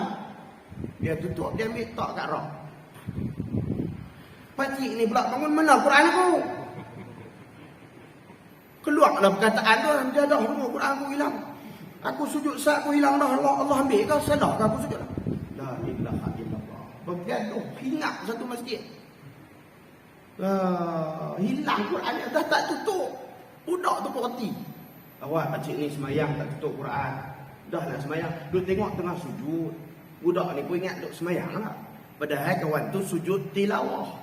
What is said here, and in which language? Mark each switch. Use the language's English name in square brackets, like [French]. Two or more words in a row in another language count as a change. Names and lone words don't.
[Malay] Dia tutup, dia ambil tak kat rak. Pakcik ni pula bangun, mana Quran aku? Keluarlah perkataan tu, dia dah semua Quran aku hilang. Aku sujud saat aku hilang dah, Allah ambil ke? Salah ke aku sujud? [Arabic] لا إله إلا الله. [Malay] Bergaduh, hingat satu masjid. Hilang Quran, dah tak tutup. Budak tu perhati. Awak pakcik ni semayang tak tutup Quran. Dah nak semayang, duk tengok tengah sujud. Budak ni pun ingat duk semayang lah. Padahal kawan tu sujud tilawah.